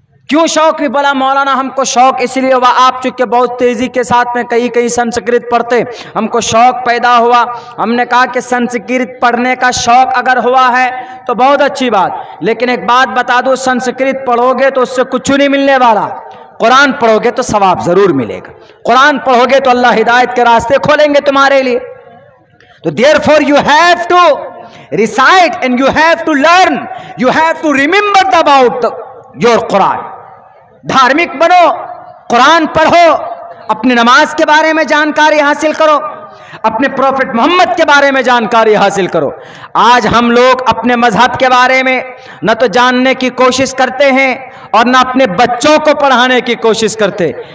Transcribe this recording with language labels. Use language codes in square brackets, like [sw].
[hi] क्यों शौक भी बोला मौलाना? हमको शौक इसलिए हुआ, आप चूंकि बहुत तेजी के साथ में कहीं कहीं संस्कृत पढ़ते, हमको शौक पैदा हुआ। हमने कहा कि संस्कृत पढ़ने का शौक अगर हुआ है तो बहुत अच्छी बात, लेकिन एक बात बता दूं, संस्कृत पढ़ोगे तो उससे कुछ नहीं मिलने वाला। कुरान पढ़ोगे तो सवाब जरूर मिलेगा। कुरान पढ़ोगे तो अल्लाह हिदायत के रास्ते खोलेंगे तुम्हारे लिए। [en] तो therefore you have to recite and you have to learn, you have to remember about your Quran। [hi] धार्मिक बनो, कुरान पढ़ो, अपनी नमाज के बारे में जानकारी हासिल करो, अपने प्रॉफिट मोहम्मद के बारे में जानकारी हासिल करो। आज हम लोग अपने मजहब के बारे में न तो जानने की कोशिश करते हैं और न अपने बच्चों को पढ़ाने की कोशिश करते।